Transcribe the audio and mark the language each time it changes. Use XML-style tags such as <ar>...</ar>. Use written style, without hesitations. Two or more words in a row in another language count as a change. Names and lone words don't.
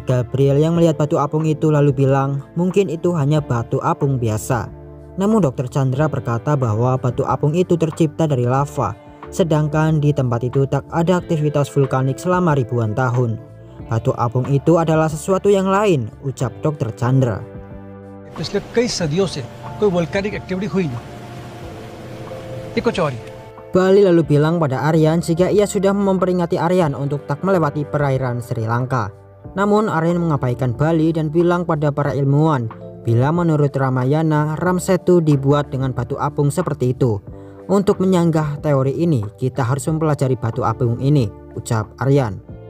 <id>Gabriel yang melihat batu apung itu lalu bilang mungkin itu hanya batu apung biasa. Namun Dr. Chandra berkata bahwa batu apung itu tercipta dari lava, sedangkan di tempat itu tak ada aktivitas vulkanik selama ribuan tahun. Batu apung itu adalah sesuatu yang lain, ucap Dr. Chandra.</id> <hi>पिछले कई सदियों से कोई</hi> <en>volcanic activity</en> <hi>हुई नहीं, ये कुछ और ही.</hi> <id>Bali lalu bilang pada Aryan jika ia sudah memperingati Aryan untuk tak melewati perairan Sri Lanka. Namun Aryan mengabaikan Bali dan bilang pada para ilmuwan bila menurut Ramayana Ramsetu dibuat dengan batu apung seperti itu. Untuk menyanggah teori ini kita harus mempelajari batu apung ini, ucap Aryan.</id>